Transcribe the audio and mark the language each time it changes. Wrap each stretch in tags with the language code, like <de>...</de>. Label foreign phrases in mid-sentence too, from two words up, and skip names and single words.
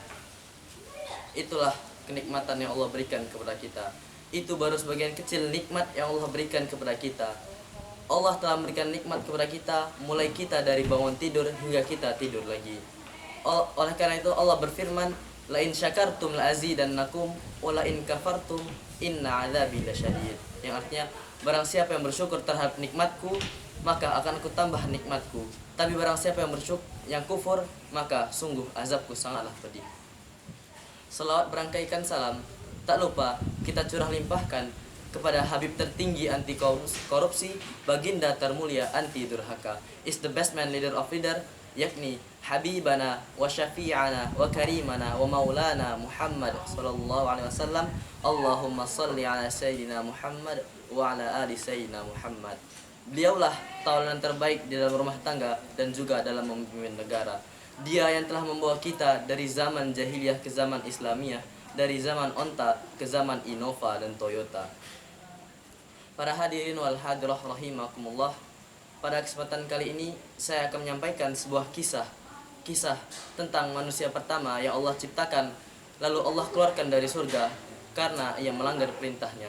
<id>Itulah kenikmatan yang Allah berikan kepada kita. Itu baru sebagian kecil nikmat yang Allah berikan kepada kita. Allah telah memberikan nikmat kepada kita mulai kita dari bangun tidur hingga kita tidur lagi. Oleh karena itu Allah berfirman,</id> <ar>لئن شكرتم لأزيدنكم ولئن كفرتم إن عذابي لشديد.</ar> <id>Yang artinya, barang siapa yang bersyukur terhadap nikmatku, maka akan aku tambah nikmatku. Tapi barang siapa yang kufur, maka sungguh azabku sangatlah pedih. Selawat berangkaikan salam, tak lupa kita curah limpahkan kepada Habib tertinggi anti korupsi, baginda termulia anti durhaka,</id> <en>is the best man leader of leader,</en> <ar>يعني حبيبنا وشفيعنا وكريمنا ومولانا محمد صلى الله عليه وسلم. اللهم صل على سيدنا محمد وعلى آل سيدنا محمد wa ala ali sayyidina Muhammad.</ar> <id>Beliaulah tauladan terbaik di dalam rumah tangga dan juga dalam memimpin negara. Dia yang telah membawa kita dari zaman jahiliyah ke zaman Islamiyah, dari zaman onta ke zaman Innova dan Toyota. Para</id> <ar>الحاضرين والحاضرة رحمكم الله,</ar> <id>pada kesempatan kali ini saya akan menyampaikan sebuah kisah tentang manusia pertama yang Allah ciptakan, lalu Allah keluarkan dari surga karena ia melanggar perintahnya.</id>